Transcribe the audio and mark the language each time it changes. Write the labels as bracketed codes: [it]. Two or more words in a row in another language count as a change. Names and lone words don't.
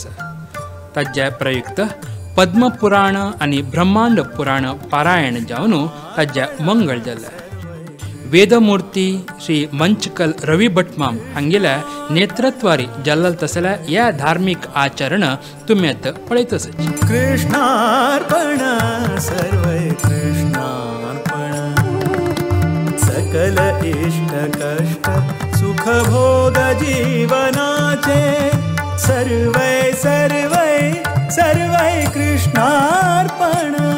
[kok] ताजे प्रयुक्त पद्मपुराण आनी ब्रह्मांड पुराण पारायण जावन ताजें मंगळ जालें. वेदमूर्ती श्री मंचकल रवी भटमाम हांगेल्या नेतृत्वारी जाल्ल तसल्या ह्या धार्मिक आचरण तुमी आतां पळयतसची. कृष्णार्पण सर्वै कृष्णार्पण सकल इष्ट कष्ट सुख भोग जीवनाचे सर्वै सर्वै सर्वै कृष्णार्पण